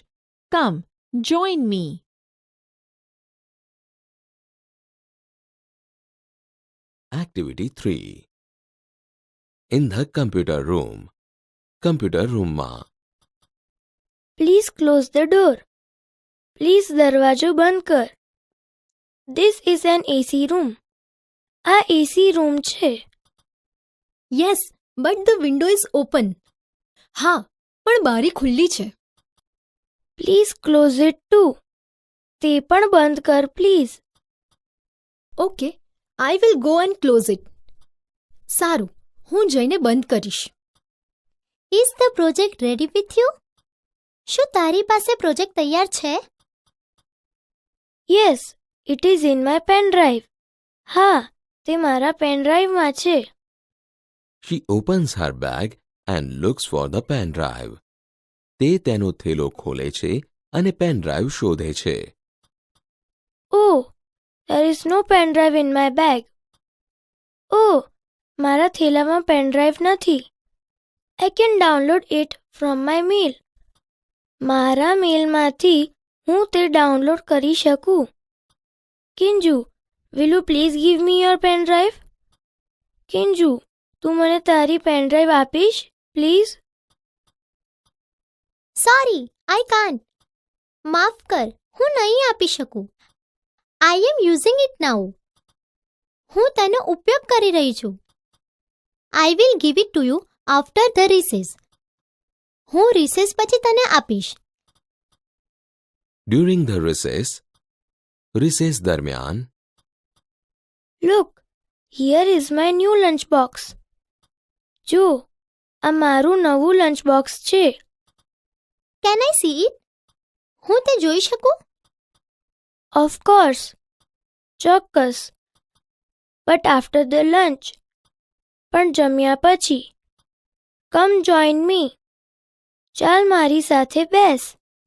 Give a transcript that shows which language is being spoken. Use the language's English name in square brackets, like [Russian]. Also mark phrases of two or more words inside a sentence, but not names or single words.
[English] Come, join me." Activity 3. In the computer room. Computer room માં. Please close the door. Please [Gujarati] દરવાજો બંધ કર. [English] This is an AC room. [Gujarati] આ AC room છે. [English] Yes, but the window is open. [Gujarati] હા, પણ બારી ખુલ્લી છે. [English] Please close it too. [Gujarati] તે પણ બંધ કર please. [English] Okay, I will go and close it. [Gujarati] સારું, હું જઈને બંધ કરીશ. [English] Is the project ready with you? [Gujarati] શું તારી પાસે પ્રોજેક્ટ તૈયાર છે? [English] Yes, it is in my pen drive. [Gujarati] હા, તે મારા pen drive માં છે. [English] She opens her bag and looks for the pen drive. [Gujarati] તે તેનો થેલો ખોલે છે અને પેન ડ્રાઈવ શોધે છે. [English] Oh, there is no pen drive in my bag. [Gujarati] Oh, મારા થેલામાં pen drive નથી. [English] I can download it from my mail. [Gujarati] મારા મેલમાંથી હું તે ડાઉનલોડ કરી શકું. [English] કિંજુ, will you please give me your pen drive? [Gujarati] કિંજુ, તું મને તારી પેન ડ્રાઈવ આપીશ પ્લીઝ? [English] Sorry, I can't. [Gujarati] માફ કર, હું નહીં આપી શકું. [English] I am using it now. [Gujarati] હું તેનો ઉપયોગ કરી રહી છું. [English] I will give it to you after the recess. [Gujarati] હું recess પછી તને આપીશ. [English] During the recess. Recess દરમિયાન. Look, here is my new lunchbox. [Gujarati] જો, આ મારું નવું લંચ બોક્સ છે. [English] Can I see it? [Gujarati] હું તે જોઈ શકું? [English] Of course. ચોક્કસ. But after the lunch. [Gujarati] પણ જમ્યા પછી. [English] Come join me. [Gujarati] ચાલ મારી સાથે બેસ.